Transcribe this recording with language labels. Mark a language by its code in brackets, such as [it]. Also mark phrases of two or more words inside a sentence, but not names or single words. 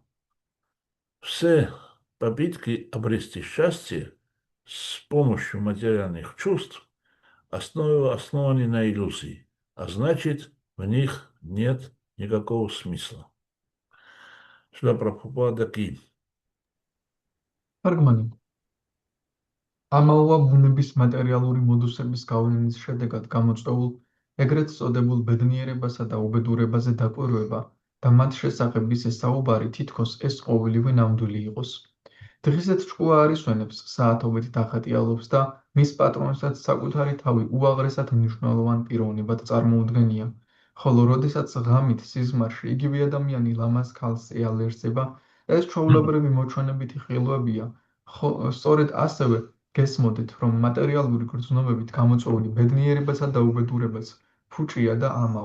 [ru] Все попытки обрести счастье с помощью материальных чувств основаны на иллюзии, а значит, в них нет никакого смысла. Шрила Прабхупада Ки. [ka] თარგმანი. ამაოა ბუნების მატერიალური მოდუსების გავლენის შედეგად გამოწვეულ, ეგრეთ წოდებულ ბედნიერებასა და უბედურებაზე დაკვირვება და მათ შესახებ ისე საუბარი, თითქოს ეს ყოველივე ნამდვილი იყოს. დღისით ჭკუა არ ისვენებს, საათობით დახატიალობს და მის პატრონსაც საკუთარი თავი უაღრესად მნიშვნელოვან პიროვნებად წარმოუდგენია, ხოლო როდესაც ღამით სიზმარში იგივე ადამიანი ლამაზ ქალს ეალერსება, ეს ჩვეულებრივი მოჩვენებითი ხილვებია, სწორედ ასევე გესმოდით, რომ მატერიალური გრძნობებით გამოწვეული ბედნიერებასა და უბედურებას ფუჭია და ამაო.